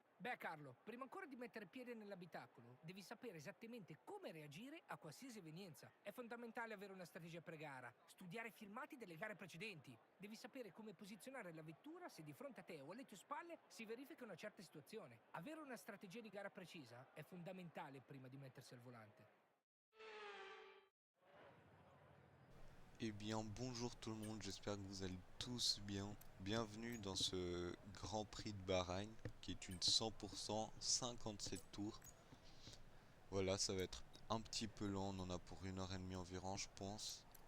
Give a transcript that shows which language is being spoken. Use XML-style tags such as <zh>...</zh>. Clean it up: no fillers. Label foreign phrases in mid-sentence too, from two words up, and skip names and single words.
<it>Beh Carlo, prima ancora di mettere piede nell'abitacolo, devi sapere esattamente come reagire a qualsiasi evenienza. È fondamentale avere una strategia pre-gara, studiare filmati delle gare precedenti. Devi sapere come posizionare la vettura se di fronte a te o alle tue spalle si verifica una certa situazione. Avere una strategia di gara precisa è fondamentale prima di mettersi al volante.</it> <fr>Eh bien bonjour tout le monde, j'espère que vous allez tous bien. Bienvenue dans ce Grand Prix de Bahreïn qui est une 100% 57 tours. Voilà, ça va être un petit peu long, on en a pour 1h30 environ je pense.</fr>